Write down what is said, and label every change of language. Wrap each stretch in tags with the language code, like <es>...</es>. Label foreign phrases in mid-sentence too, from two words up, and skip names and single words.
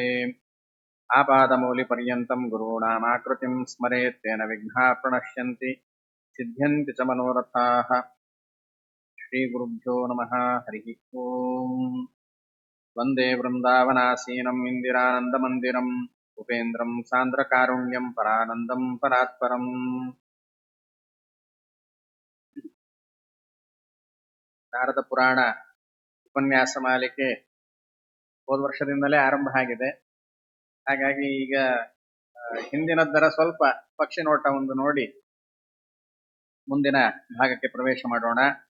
<sa>आपादमौलिपर्यन्तं गुरूणामाकृतिं स्मरेत् तेन विघ्नाः प्रणश्यन्ति सिद्ध्यन्ति च मनोरथाः। श्रीगुरुभ्यो नमः। हरिः ओम्। वन्दे वृन्दावनासीनम् इन्दिरानन्दमन्दिरम् उपेन्द्रं सान्द्रकारुण्यं परानन्दं परात्परम्।</sa> <kn>ನಾರದ ಪುರಾಣ ಉಪನ್ಯಾಸ ಮಾಲಿಕೆ ಹೋದ ವರ್ಷದಿಂದಲೇ ಆರಂಭ ಆಗಿದೆ. ಹಾಗಾಗಿ ಈಗ ಹಿಂದಿನದ್ದರ ಸ್ವಲ್ಪ ಪಕ್ಷಿ ನೋಟ ಒಂದು ನೋಡಿ ಮುಂದಿನ ಭಾಗಕ್ಕೆ ಪ್ರವೇಶ ಮಾಡೋಣ.</kn>